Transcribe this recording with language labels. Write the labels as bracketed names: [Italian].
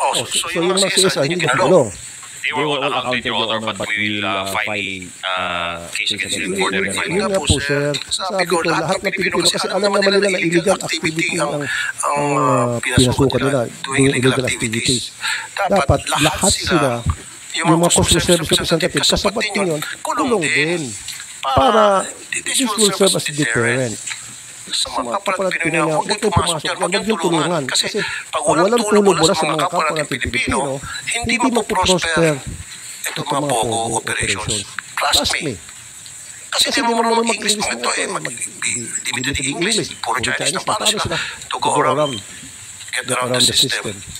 [Filipino] So yung mga CSR, hindi na kulong. [English] They were all accounted, Your Honor, but we will file case against them for direct filing. [Filipino] Yun nga po, sir. Sabi ko, lahat ng Pilipino, kasi alam naman nila na illegal activity ang pinasukan nila, [English] doing illegal activities. [Filipino] Dapat lahat sila, yung mga customer service representative, kasabat din yun, kulong din. [English] Para this will serve as a deterrent. [Filipino] Sa mga kapalat Pilipino, huwag kayong pumasok yan, huwag yung tulungan. Kasi pag walang tulong mula sa mga kapwa natin Pilipino, hindi mapuprosper itong mga pogo operations. [English] Trust me. [Filipino] Kasi di mo naman mag-English mo ito eh, limited English, puro Chinese na paano sila [English] to go around, get around the system.